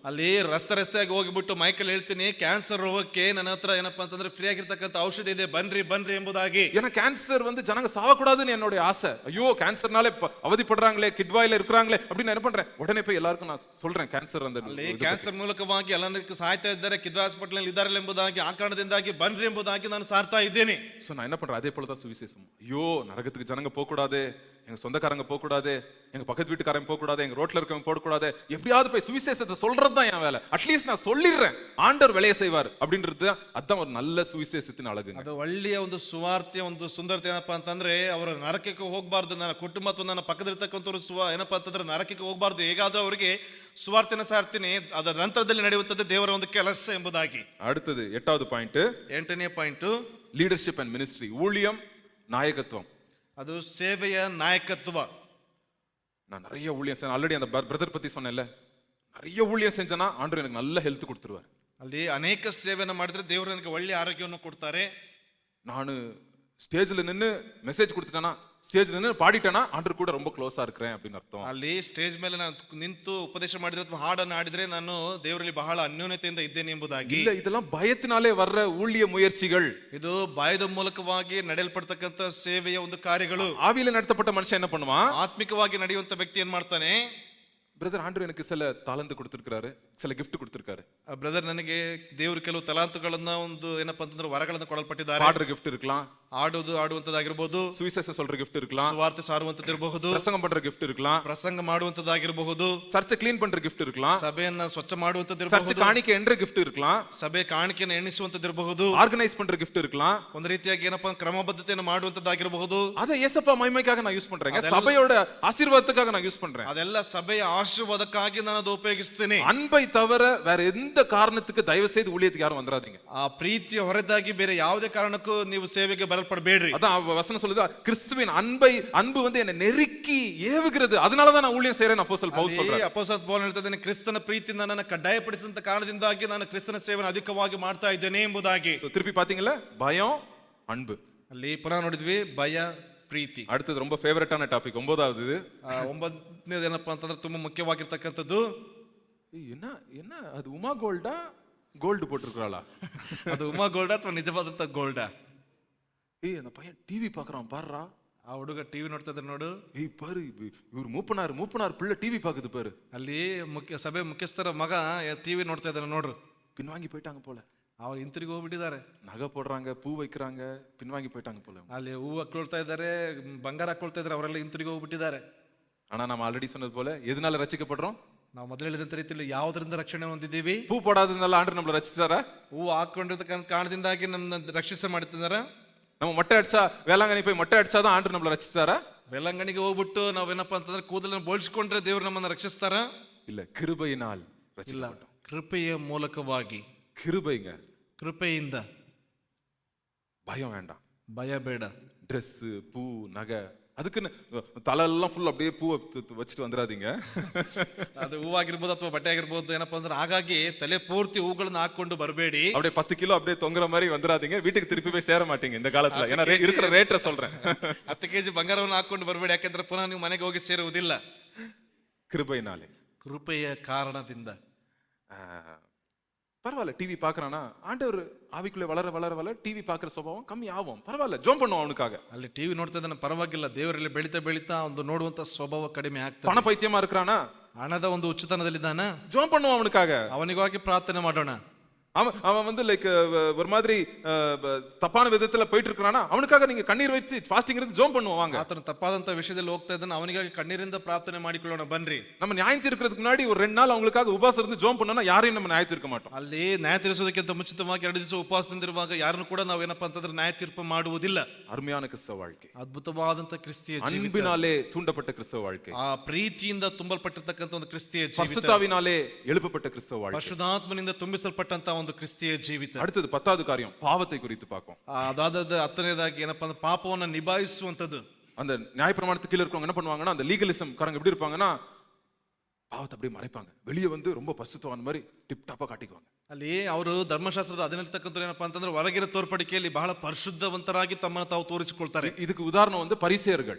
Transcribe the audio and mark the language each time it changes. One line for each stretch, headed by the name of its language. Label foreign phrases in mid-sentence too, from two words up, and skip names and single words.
Kannada: ಅಲ್ಲಿ ರಸ್ತೆಯಾಗಿ ಹೋಗಿಬಿಟ್ಟು ಮೈಕಲ್ಲಿ ಹೇಳ್ತೀನಿ, ಕ್ಯಾನ್ಸರ್ ರೋಗಕ್ಕೆ ನನ್ನ ಹತ್ರ ಏನಪ್ಪಾ ಅಂತಂದ್ರೆ ಫ್ರೀ ಆಗಿರ್ತಕ್ಕಂಥ ಔಷಧಿ ಇದೆ, ಬನ್ರಿ ಬನ್ರಿ ಎಂಬುದಾಗಿ.
Tamil: ஏன்னா கேன்சர் வந்து ஜனங்க சாவக்கூடாதுன்னு என்னோட ஆசை. ஐயோ, கேன்சர்னாலே அவதிப்படுறாங்களே, கிட்வாயில இருக்கிறாங்களே அப்படின்னு என்ன பண்றேன், உடனே போய் எல்லாருக்கும் நான் சொல்றேன் கேன்சர் அந்த
Kannada: ಅಲ್ಲಿ ಕ್ಯಾನ್ಸರ್ ಮೂಲಕವಾಗಿ ಎಲ್ಲರಿಗೂ ಸಾಯ್ತಾ ಇದ್ದಾರೆ, ಕಿದ್ವಾ ಹಾಸ್ಪಿಟಲ್ ಇದ್ದಾರೆ ಎಂಬುದಾಗಿ ಆ ಕಾರಣದಿಂದಾಗಿ ಬನ್ರಿ ಎಂಬುದಾಗಿ ನಾನು ಸಾರ್ತಾ ಇದ್ದೇನೆ.
Tamil: சோ நான் என்ன பண்றேன், அதே போலதான் சுவிசேஷம். ஐயோ, நரகத்துக்கு ஜனங்க போக கூடாது, எங்க சொந்தக்காரங்க போக கூடாது, எங்க பக்கத்து வீட்டுக்காரங்க போக கூடாது, எங்க ரோட்ல இருக்கவங்க போக கூடாது, எப்படியாவது போய் சுவிசேஷத்தை சொல்றதுதான் என் வேலை. அட்லீஸ்ட் நான் சொல்லிடுறேன், ஆண்டவர் வேலையை செய்வார் அப்படின்றது, அதான் ஒரு நல்ல சுவிசேஷத்தின் அழகு.
Kannada: ಅದು ಒಳ್ಳೆಯ ಒಂದು ಸುವಾರ್ತೆಯ ಒಂದು ಸುಂದರತೆ ಏನಪ್ಪಾ ಅಂತಂದ್ರೆ, ಅವರು ನರಕಕ್ಕೆ ಹೋಗಬಾರ್ದು, ನನ್ನ ಕುಟುಂಬ ಅಥವಾ ನನ್ನ ಪಕ್ಕದಲ್ಲಿರ್ತಕ್ಕಂಥವ್ರು ಏನಪ್ಪಾ ಅಂತಂದ್ರೆ ನರಕಕ್ಕೆ ಹೋಗಬಾರ್ದು, ಹೇಗಾದ್ರೂ ಅವರಿಗೆ ಸುವಾರ್ತೆನ ಸಾರ್ತೀನಿ, ಅದರ ನಂತರದಲ್ಲಿ ನಡೆಯುತ್ತದೆ ದೇವರ ಒಂದು ಕೆಲಸ ಎಂಬುದಾಗಿ.
Tamil: அடுத்தது 8வது பாயிண்ட்,
Kannada: 8ನೇ ಪಾಯಿಂಟ್,
English: leadership and ministry,
Tamil: ஊழியம் நாயகத்துவம்.
Kannada: ಅದು ಸೇವೆಯ ನಾಯಕತ್ವ.
Tamil: நான் நிறைய ஊழியம் செஞ்சேன், ஆல்ரெடி அந்த பிரதர் பத்தி சொன்னேன்ல, நிறைய ஊழியம் செஞ்சேன்னா ஆண்டவர் எனக்கு நல்ல ஹெல்த் கொடுத்துருவார்.
Kannada: ಅಲ್ಲಿ ಅನೇಕ ಸೇವೆಯನ್ನು ಮಾಡಿದ್ರೆ ದೇವರು ನನಗೆ ಒಳ್ಳೆಯ ಆರೋಗ್ಯವನ್ನು ಕೊಡ್ತಾರೆ.
Tamil: ನಾನು ஸ்டேஜ்ல நின்னு மெசேஜ் கொடுத்துட்டேனா, ஸ்டேஜ்ல நின்னு பாடிட்டேனா ஆண்டவர் கூட ரொம்ப க்ளோஸா இருக்கிறேன் அப்படின்னு அர்த்தம்.
Kannada: ಅಲ್ಲಿ ಸ್ಟೇಜ್ ಮೇಲೆ ನಾನು ನಿಂತು ಉಪದೇಶ ಮಾಡಿದ್ರೆ ಅಥವಾ ಹಾಡನ್ನು ಆಡಿದ್ರೆ ನಾನು ದೇವರಲ್ಲಿ ಬಹಳ ಅನ್ಯೋನ್ಯತೆಯಿಂದ ಇದ್ದೇನೆ ಎಂಬುದಾಗಿ.
Tamil: இல்ல, இதெல்லாம் பயத்தினாலே வர்ற ஊழிய முயற்சிகள்.
Kannada: ಇದು ಬಾಯದ ಮೂಲಕವಾಗಿ ನಡೆಯಲ್ಪಡ್ತಕ್ಕಂಥ ಸೇವೆಯ ಒಂದು ಕಾರ್ಯಗಳು.
Tamil: ஆவியில நடத்தப்பட்ட மனுஷன் என்ன பண்ணுவான்?
Kannada: ಆತ್ಮಿಕವಾಗಿ ನಡೆಯುವಂತ ವ್ಯಕ್ತಿ ಏನ್ ಮಾಡ್ತಾನೆ?
Tamil: பிரதர், ஆண்டவர் எனக்கு சில தாளந்து கொடுத்திருக்காரு, சில கிஃப்ட் கொடுத்திருக்காரு.
Kannada: ಬ್ರದರ್, ನನಗೆ ದೇವರು ಕೆಲವು ತಲಾಂತುಗಳನ್ನ ಒಂದು ಏನಪ್ಪಾ ಅಂತಂದ್ರೆ ವರಗಳನ್ನ ಕೊಡಲ್ಪಟ್ಟಿದ್ದಾರೆ.
Tamil: பாடுற கிஃப்ட் இருக்கலாம்,
Kannada: ಆಡುವಂತದ್ದಾಗಿರಬಹುದು,
Tamil: சுவிசேஷம் சொல்ற கிஃப்ட் இருக்கலாம்,
Kannada: ಸುವಾರ್ತೆ ಸಾರುವಂತದ್ದಿರಬಹುದು,
Tamil: பிரசங்கம் பண்ற கிஃப்ட் இருக்கலாம்,
Kannada: ಪ್ರಸಂಗ ಮಾಡುವಂತದ್ದಾಗಿರಬಹುದು,
Tamil: சர்ச்சை கிளீன் பண்ற கிஃப்ட் இருக்கலாம்,
Kannada: ಸಭೆಯನ್ನ ಸ್ವಚ್ಛ
Tamil: சர்ச்சை
Kannada: ಮಾಡುವಂತದ್ದಿರಬಹುದು,
Tamil: காணிக்கை என்ற கிஃப்ட் இருக்கலாம்,
Kannada: ಸಭೆ ಕಾಣಿಕೆಯನ್ನು ಎಣಿಸುವಂತದ್ದಿರಬಹುದು,
Tamil: ஆர்கனைஸ் பண்ற கிஃப்ட் இருக்கலாம்,
Kannada: ಒಂದು ರೀತಿಯಾಗಿ ಏನಪ್ಪಾ ಕ್ರಮಬದ್ಧತೆಯನ್ನು ಮಾಡುವಂತದ್ದಾಗಿರಬಹುದು.
Tamil: அதை ஏசப்பா மகிமைக்காக நான் யூஸ் பண்றேன், சபையோட ஆசீர்வாதத்துக்காக நான் யூஸ் பண்றேன்.
Kannada: ಅದೆಲ್ಲ ಸಭೆಯ ಆಶೀರ್ವಾದಕ್ಕಾಗಿ ನಾನು ಅದು ಉಪಯೋಗಿಸ್ತೇನೆ.
Tamil: அன்பை தவிர வேற எந்த காரணத்துக்கு தயவு செய்து ஊழியத்துக்கு யாரும் வந்துடாதீங்க.
Kannada: ಆ ಪ್ರೀತಿಯ ಹೊರತಾಗಿ ಬೇರೆ ಯಾವುದೇ ಕಾರಣಕ್ಕೂ ನೀವು ಸೇವೆಗೆ ಬರಲ್ಪಡಬೇಡ್ರಿ.
Tamil: அதான் வசனம் சொல்லுதா, கிறிஸ்துவின் அன்பு வந்து என்னை நெருக்கி ஏவுகிறது, அதனாலதான் நான் ஊழியம் செய்யறேன் அப்போஸ்தலன் பவுல் சொல்றாரு.
Kannada: ಅಪೊಸ್ತಲ ಪೌಲ್ ಹೇಳ್ತಾ ಇದ್ದಾನೆ, ಕ್ರಿಸ್ತನ ಪ್ರೀತಿಯಿಂದ ನನ್ನ ಕಡ್ಡಾಯಪಡಿಸಿದಂತ ಕಾರಣದಿಂದಾಗಿ ನಾನು ಕ್ರಿಸ್ತನ ಸೇವೆಯನ್ನು ಅಧಿಕವಾಗಿ ಮಾಡ್ತಾ ಇದ್ದೇನೆ ಎಂಬುದಾಗಿ.
Tamil: திருப்பி பாத்தீங்களா, பயம் அன்பு.
Kannada: ಅಲ್ಲಿ ಪುನಃ ನೋಡಿದ್ವಿ, ಭಯ ಪ್ರೀತಿ.
Tamil: அடுத்தது ரொம்ப ஃபேவரட்டான டாபிக், 9வது.
Kannada: 9ನೇದು ಏನಪ್ಪಾ ಅಂತಂದ್ರೆ ತುಂಬಾ ಮುಖ್ಯವಾಗಿರ್ತಕ್ಕಂಥದ್ದು,
Tamil: என்ன என்ன அது உமா கோல்டா கோல்டு போட்டிருக்காளா?
Kannada: ಅದು ಉಮಾ ಗೋಲ್ಡ ಅಥವಾ ನಿಜವಾದಂತ ಗೋಲ್ಡ?
Tamil: அந்த பையன் டிவி பாக்குறான் பாருடா.
Kannada: ಆ ಹುಡುಗ ಟಿವಿ ನೋಡ್ತಾ ಇದ್ದಾನೆ ನೋಡು.
Tamil: பாரு இவர் மூப்பனார் பிள்ளை டிவி பாக்குது பாரு.
Kannada: ಅಲ್ಲಿ ಸಭೆ ಮುಖ್ಯಸ್ಥರ ಮಗ ಟಿವಿ ನೋಡ್ತಾ ಇದ್ದಾನೆ ನೋಡ್ರು.
Tamil: பின்வாங்கி போயிட்டாங்க போல.
Kannada: ಅವ್ರು ಹಿಂತಿರುಗಿ ಹೋಗ್ಬಿಟ್ಟಿದ್ದಾರೆ.
Tamil: நகை போடுறாங்க, பூ வைக்கிறாங்க, பின்வாங்கி போயிட்டாங்க போல.
Kannada: ಅಲ್ಲಿ ಹೂವು ಹಾಕೊಳ್ತಾ ಇದ್ದಾರೆ, ಬಂಗಾರ ಹಾಕೊಳ್ತಾ ಇದ್ದಾರೆ, ಅವರೆಲ್ಲ ಹಿಂತಿರುಗಿ ಹೋಗ್ಬಿಟ್ಟಿದ್ದಾರೆ.
Tamil: ஆனா நம்ம ஆல்ரெடி சொன்னது போல எதனால ரட்சிக்கப்படுறோம்?
Kannada: ನಾವು ಮೊದಲು ಹೇಳಿದಂತ ರೀತಿಯಲ್ಲಿ ಯಾವುದರಿಂದ ರಕ್ಷಣೆ ಹೊಂದಿದ್ದೀವಿ?
Tamil: பூ போடாததுனால ஆண்டவர் நம்மள ரட்சிச்சாரா?
Kannada: ಹೂವು ಹಾಕೊಂಡಿರ್ತಕ್ಕಂಥ ಕಾರಣದಿಂದಾಗಿ ನಮ್ಮನ್ನ ರಕ್ಷಿಸ ಮಾಡ್ತಿದ್ದಾರೆ.
Tamil: நம்ம மொட்டை அடிச்சா, வேளாங்கண்ணி போய் மொட்டை அடிச்சாதான் ஆண்டவர் நம்மள ரட்சிச்சாரா?
Kannada: ವೆಲ್ಲಂಗಣಿಗೆ ಹೋಗ್ಬಿಟ್ಟು ನಾವೇನಪ್ಪ ಅಂತಂದ್ರೆ ಕೂದಲನ್ನು ಬೋಳ್ಸ್ಕೊಂಡ್ರೆ ದೇವ್ರು ನಮ್ಮನ್ನ ರಕ್ಷಿಸ್ತಾರ?
Tamil: இல்ல, கிருபையினால்
Kannada: ಇಲ್ಲ,
Tamil: ரட்சிக்கப்பட்டோம்.
Kannada: ಕೃಪೆಯ ಮೂಲಕವಾಗಿ,
Tamil: கிருபைங்க.
Kannada: ಕೃಪೆಯಿಂದ.
Tamil: பயம் வேண்டாம்,
Kannada: ಭಯ ಬೇಡ.
Tamil: ட்ரெஸ், பூ, நகை, அதுக்குன்னு தலையெல்லாம் ஃபுல் அப்படியே பூ வச்சுட்டு வந்துடாதீங்க. ಅದು ಹೂವಾಗಿರ್ಬೋದು ಅಥವಾ ಬಟ್ಟೆ ಆಗಿರ್ಬೋದು, ಏನಪ್ಪಾ ಅಂದ್ರೆ ಹಾಗಾಗಿ ತಲೆ ಪೂರ್ತಿ ಹೂಗಳನ್ನ ಹಾಕೊಂಡು ಬರಬೇಡಿ. அப்படியே 10 கிலோ அப்படியே தொங்குற மாதிரி வந்துடாதீங்க, வீட்டுக்கு திருப்பி போய் சேர மாட்டீங்க இந்த காலத்துல. ஏன்னா இருக்கிற ரேட்ட சொல்றேன்.
Kannada: 10 kg ಬಂಗಾರವನ್ನು ಹಾಕೊಂಡು ಬರಬೇಡಿ, ಯಾಕಂದ್ರೆ ಪುನಃ ನೀವು ಮನೆಗೆ ಹೋಗಿ ಸೇರುವುದಿಲ್ಲ.
Tamil: கிருபையினாலே.
Kannada: ಕೃಪೆಯ ಕಾರಣದಿಂದ.
Tamil: பரவாயில்ல, டிவி பாக்குறானா, ஆண்டவர் ஆவிக்குள்ளே வளர வளர வளர டிவி பாக்குற சுபாவம் கம்மி ஆகும், பரவாயில்ல, ஜோம் பண்ணுவோம் அவனுக்காக.
Kannada: ಅಲ್ಲಿ ಟಿವಿ ನೋಡ್ತಾ ಇದ್ದಾನೆ, ಪರವಾಗಿಲ್ಲ, ದೇವರಲ್ಲಿ ಬೆಳೀತಾ ಬೆಳೀತಾ ಒಂದು ನೋಡುವಂತ ಸ್ವಭಾವ ಕಡಿಮೆ ಆಗ್ತದೆ.
Tamil: பண பைத்தியமா இருக்கிறானா,
Kannada: ಹಣದ ಒಂದು ಹುಚ್ಚುತನದಲ್ಲಿದ್ದಾನ,
Tamil: ஜோம் பண்ணுவோம் அவனுக்காக.
Kannada: ಅವನಿಗಾಗಿ ಪ್ರಾರ್ಥನೆ ಮಾಡೋಣ.
Tamil: அவன் வந்து லைக் ஒரு மாதிரி தப்பான விதத்துல போயிட்டு இருக்கானா, அவனுக்காக நீங்க கண்ணீர் வச்சு ஃபாஸ்டிங் இருந்து ஜோம் பண்ணுவோம் வாங்க.
Kannada: ಆತನು ತಪ್ಪಾದಂತ ವಿಷಯದಲ್ಲಿ ಹೋಗ್ತಾ ಇದ್ದಾನೆ, ಅವನಿಗಾಗಿ ಕಣ್ಣೀರಿಂದ ಪ್ರಾರ್ಥನೆ ಮಾಡಿಕೊಳ್ಳೋಣ ಬನ್ರಿ.
Tamil: நம்ம நியாயம் தீர்க்கிறதுக்கு முன்னாடி ஒரு 2 நாள் அவங்களுக்காக உபவாசம் இருந்து ஜோம் பண்ணோம்னா யாரையும் நம்ம நியாயம் தீர்க்க மாட்டோம்.
Kannada: ಅಲ್ಲಿ ನ್ಯಾಯ ತೀರಿಸೋದಕ್ಕಿಂತ ಮುಂಚಿತವಾಗಿ 2 ದಿವಸ ಉಪವಾಸದಿಂದಿರುವಾಗ ಯಾರನ್ನು ಕೂಡ ನಾವು ಏನಪ್ಪಾ ಅಂತಂದ್ರೆ ನ್ಯಾಯ ತೀರ್ಪು ಮಾಡುವುದಿಲ್ಲ.
Tamil: அருமையான கிறிஸ்தவ வாழ்க்கை,
Kannada: ಅದ್ಭುತವಾದಂತ ಕ್ರಿಸ್ತಿಯ ಜೀವಿತ,
Tamil: அன்பினாலே தூண்டப்பட்ட கிறிஸ்தவ வாழ்க்கை,
Kannada: ಆ ಪ್ರೀತಿಯಿಂದ ತುಂಬಲ್ಪಟ್ಟಿರ್ತಕ್ಕಂಥ ಒಂದು ಕ್ರಿಸ್ತಿಯ ಜೀವಿತ,
Tamil: பரிசுத்தாவினாலே எழுப்பப்பட்ட கிறிஸ்தவ வாழ்க்கை,
Kannada: ಪರಿಶುದ್ಧಾತ್ಮನಿಂದ ತುಂಬಿಸಲ್ಪಟ್ಟಂತ ಒಂದು ಕ್ರಿಸ್ತಿಯ ಜೀವಿತ.
Tamil: அடுத்தது 10வது காரியம், பாவத்தை குறித்து பார்ப்போம்.
Kannada: ಅದಾದ 10ನೇದಾಗಿ ಏನಪ್ಪಾ ಅಂದ್ರೆ ಪಾಪವನ್ನ ನಿಭಾಯಿಸುವಂತದ್ದು.
Tamil: அந்த நியாயப்பிரமாணத்துக்கு கீழ இருக்கவங்க என்ன பண்ணுவாங்கன்னா, அந்த லீகலிசம் காரங்க எப்படி இருப்பாங்கன்னா, பாவத்தை அப்படியே மறைப்பாங்க, வெளியே வந்து ரொம்ப பரிசுத்தவான் மாதிரி டிப் டாப்பா காட்டிக்குவாங்க.
Kannada: ಅಲ್ಲಿ ಅವರು ಧರ್ಮಶಾಸ್ತ್ರದ ಅಧೀನಲ್ಲಿರ್ತಕ್ಕಂಥ ಏನಪ್ಪಾ ಅಂತಂದ್ರೆ ಹೊರಗಿನ ತೋರ್ಪಡಿಕೆಯಲ್ಲಿ ಬಹಳ ಪರಿಶುದ್ಧವಂತರಾಗಿ ತಮ್ಮನ್ನು ತಾವು ತೋರಿಸಿಕೊಳ್ತಾರೆ.
Tamil: இதுக்கு உதாரணம் வந்து பரிசேயர்கள்.